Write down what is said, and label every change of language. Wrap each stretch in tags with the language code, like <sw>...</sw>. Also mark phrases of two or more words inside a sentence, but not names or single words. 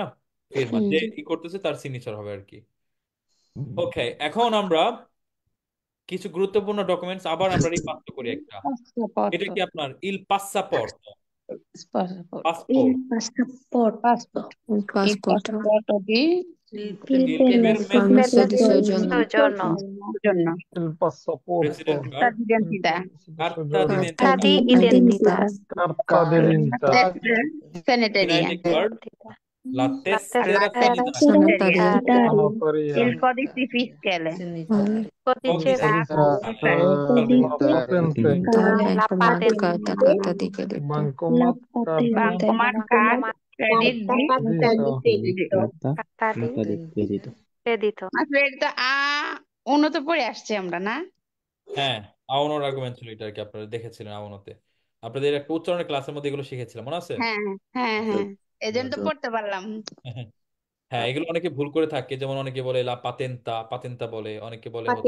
<bn>ফিরমা যে ই করতেছে তার সিগনেচার হবে আর কি। ওকে, এখন আমরা কিছু গুরুত্বপূর্ণ ডকুমেন্টস আবার আমরা রিপাস করি একটা। এটা কি আপনার</bn> <it>il passaporto,</it> <bn>পাসপোর্ট, পাসপোর্ট</bn> <it>permesso di soggiorno soggiorno il passaporto,</it> <en>resident card,</en> <it>d'identità carta carta d'identità, di identità carta d'identità, sanitaria</it> <en>ID card,</en> <it>la tessera sanitaria, sanitaria sanatoria, il codice fiscale codice patente, bancomat carta carta di credito bancomat, carta</it> <en>bancomat card credit</en> <it>carta di credito</it> <bn>credito আসলে এটা উন্নত পড়ে আসছে আমরা না হ্যাঁ, আওনোর আর্গুমেন্ট ছিল এটা আর কি, আপনারা দেখেছিলেন আওনোতে, আপনাদের একটা উচ্চারণের ক্লাসের মধ্যে এগুলো শিখেছিলাম, মনে আছে? হ্যাঁ হ্যাঁ হ্যাঁ এজন্য তো পড়তে পারলাম হ্যাঁ, এগুলো অনেকে ভুল করে থাকে, যেমন অনেকে বলে</bn> <it>la patenta,</it> <bn>পাতেন্তা বলে, অনেকে বলে হচ্ছে</bn>